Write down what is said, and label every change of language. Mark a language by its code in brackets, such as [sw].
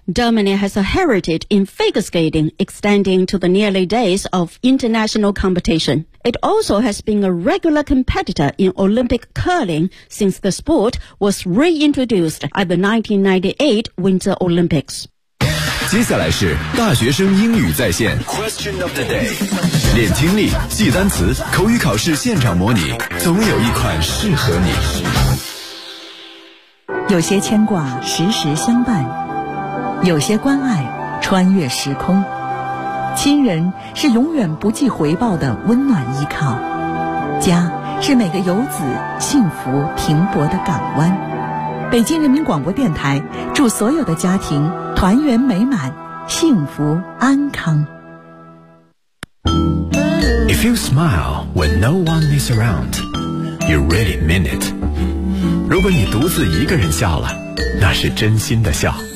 [en] Germany has a heritage in figure skating, extending to the nearly days of international competition. It also has been a regular competitor in Olympic curling since the sport was reintroduced at the 1998 Winter Olympics. [zh] 接下来是大学生英语在线 Question of the day. 练听力，记单词，口语考试现场模拟，总有一款适合你。有些牵挂，时时相伴。有些关爱穿越时空，亲人是永远不计回报的温暖依靠，家是每个游子幸福停泊的港湾。北京人民广播电台祝所有的家庭团圆美满，幸福安康。 [en] If you smile when no one is around, you really mean it. [zh] 如果你独自一个人笑了，那是真心的笑。